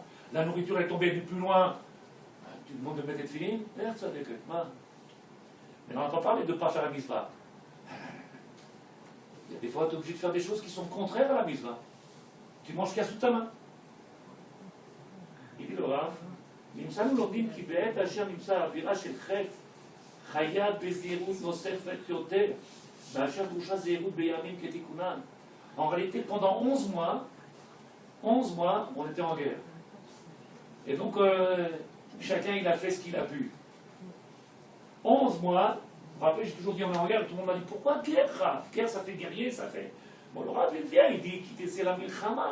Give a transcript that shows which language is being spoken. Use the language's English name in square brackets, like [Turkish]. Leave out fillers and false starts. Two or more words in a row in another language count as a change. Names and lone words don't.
[French] La nourriture est tombée du plus loin. Tu demandes de mettre les tefilines? Merde, ça fait que... Mais on n'a pas parlé de ne pas faire la mitzvah. Il y a des fois, tu es obligé de faire des choses qui sont contraires à la mitzvah. Tu manges qu'il y a sous ta main. Il dit le Rav, [Hebrew] נמצא לנו לומדים כי בעת אשר נמצא אווירה של חטא חייב בזהירות נוספת יותר באשר דרושה זהירות בימים כתיקונן. [French] En réalité, pendant 11 mois, on était en guerre. Et donc, chacun il a fait ce qu'il a pu. 11 mois, vous vous rappelez, j'ai toujours dit on est en guerre, tout le monde m'a dit pourquoi guerre, Rav? Guerre, ça fait guerrier, ça fait. Bon, le Rav, il vient, il dit c'est la milchama.